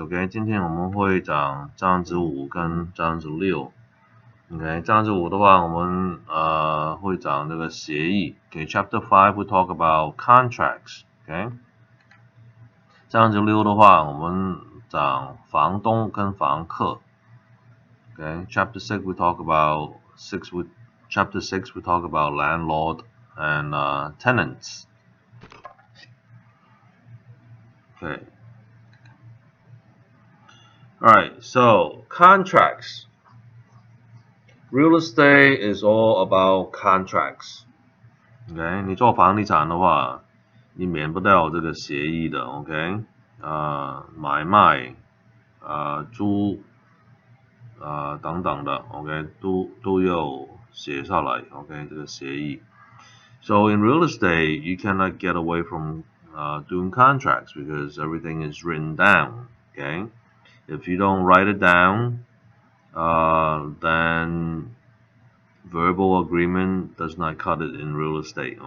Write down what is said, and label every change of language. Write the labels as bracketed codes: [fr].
[zh] OK， 今天我们会讲章子5跟章子6。 OK， 章子5的话，我们会讲这个协议。 [en] OK， chapter 5 we talk about contracts。 [zh] OK， 章子6的话，我们讲房东跟房客。 [en] Okay, chapter 6 we talk about chapter 6 we talk about landlord and tenants. Okay. Alright, so contracts. Real estate is all about contracts. [zh] Okay, 你做房地产的话，你免不掉这个协议的。 OK， 买卖，租。等等的 ，OK， 都要写下来 ，OK， 这个协议。 [en] So in real estate, you cannot get away from doing contracts because everything is written down. Okay, if you don't write it down, then verbal agreement does not cut it in real estate.